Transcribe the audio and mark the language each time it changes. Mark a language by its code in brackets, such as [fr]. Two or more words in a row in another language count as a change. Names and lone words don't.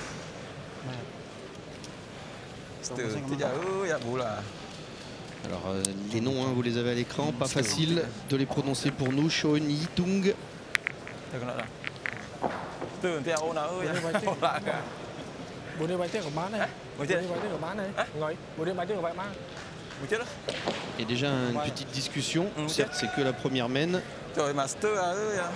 [fr] Alors les noms, hein, vous les avez à l'écran, pas facile de les prononcer pour nous. Sean Yitung. Et déjà une petite discussion, certes c'est que la première mène. [vi] Trời master à ơi à.